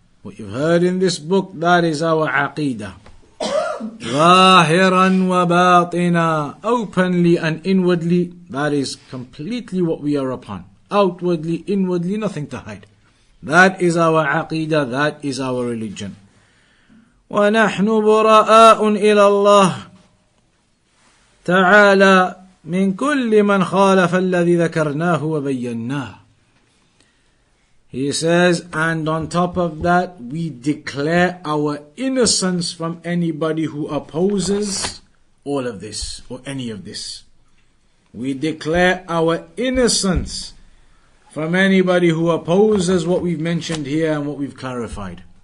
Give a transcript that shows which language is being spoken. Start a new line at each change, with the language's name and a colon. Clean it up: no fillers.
English: What you've heard in this book, that is our aqeedah.
Arabic: ظَاهِرًا وَبَاطِنًا,
English: openly and inwardly, that is completely what we are upon. Outwardly, inwardly, nothing to hide. That is our aqeedah, that is our religion.
Arabic: وَنَحْنُ بُرَآءٌ إِلَى اللَّهِ تعالى من كل من خالف الذي ذكرناه وبيناه.
English: He says, and on top of that, we declare our innocence from anybody who opposes all of this, or any of this. We declare our innocence from anybody who opposes what we've mentioned here and what we've clarified.